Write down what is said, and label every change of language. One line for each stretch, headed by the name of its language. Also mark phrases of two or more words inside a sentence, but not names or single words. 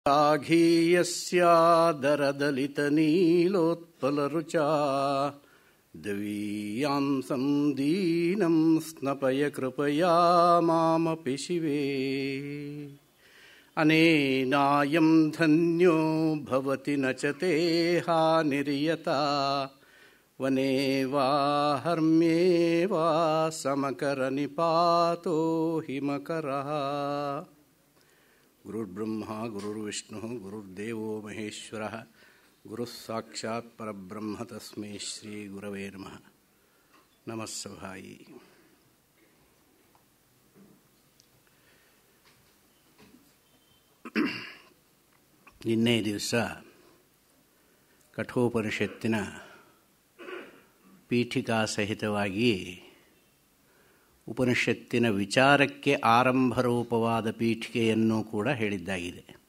Sanskrit: ाघीयस्यादरदलितनीलोत्पलरुचा दवीयांसं दीनं स्नपय कृपया मामपि शिवे. अनेनायं धन्यो भवति न च ते हानिर्यता वने वा हर्म्ये वा समकर निपातो हिमकरः. गुरुर्ब्रह्म गुरुर्विष्णु गुरुर्देवो महेश्वरः गुरुः साक्षात् परब्रह्म तस्मै श्री गुरवे नमः. नमः सभायै.
Kannada: ನಿನ್ನೆ ದಿವಸ ಕಠೋಪನಿಷತ್ತಿನ ಪೀಠಿಕಾ ಸಹಿತವಾಗಿ ಉಪನಿಷತ್ತಿನ ವಿಚಾರಕ್ಕೆ ಆರಂಭರೂಪವಾದ ಪೀಠಿಕೆಯನ್ನು ಕೂಡ ಹೇಳಿದ್ದಾಗಿದೆ.